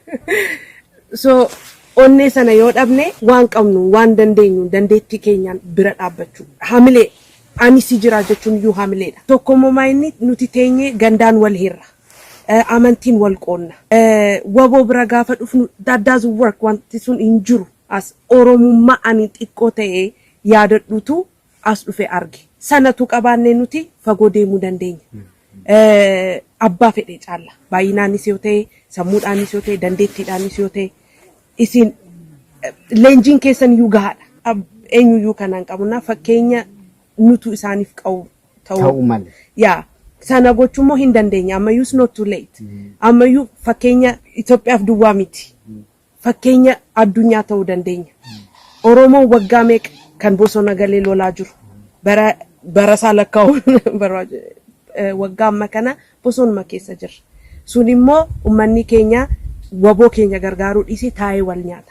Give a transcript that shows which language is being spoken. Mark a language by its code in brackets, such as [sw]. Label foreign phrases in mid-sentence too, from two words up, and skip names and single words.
[om] So onnee sana yoo dhabne waan qabnu waan dandeenyu dandeettii keenyaan bira dhaabbachuu hamilee. Ani si jira jechuun iyyuu hamileedha. Tokkommoo maayinni nuti teenyee gandaan wal hirra. Amantiin wal qoonna. Waboo bira gaafa dhufnu [en] that doesn't work [om] wanti sun hin jiru. As Oromummaa ani xiqqoo ta'ee yaadadhutu as dhufe arge sanatu qabaannee nuti fagoo deemuu dandeenya. Abbaa fedhe caala baay'inaanis yoo ta'e sammuudhaanis yoo ta'e dandeettiidhaanis yoo ta'e isin leenjiin keessan iyyuu gahaadha. Eenyuyyuu kanaan qabna fakkeenya nutu isaaniif qabu ta'uu malee. Yaa sana gochuummoo hin dandeenya ammayyuus [en] not too late. [om] Ammayyuu fakkeenya Itoophiyaaf duwwaa miti. Fakkeenya addunyaa ta'uu dandeenya. Oromoon waggaa meeqa kan bosona galee lolaa jiru. Bara salakkaa'u waggaa amma kana bosonuma keessa jira. Sun immoo uummanni keenya waboo keenya gargaaruu dhiisee taa'ee wal nyaata.